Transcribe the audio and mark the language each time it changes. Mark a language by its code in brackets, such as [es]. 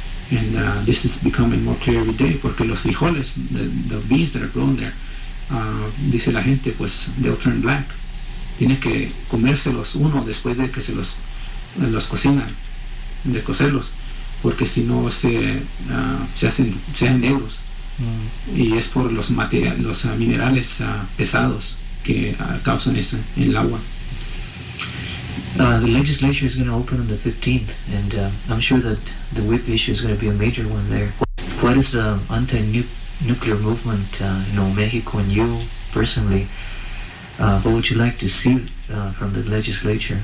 [en] And this is becoming more clear every day, [es] porque los frijoles, [en] the beans that are grown there, [es] dice la gente, pues [en] they'll turn black. [es] Tiene que comérselos uno después de que se los cocinan, de cocerlos, porque si no se hacen negros. Y es por los materiales, los minerales pesados que causan eso en el agua. [en] The legislature is going to open on the 15th, and I'm sure that the whip issue is going to be a major one there. What is the anti-nuclear movement, Mexico and you personally, what would you like to see from the legislature?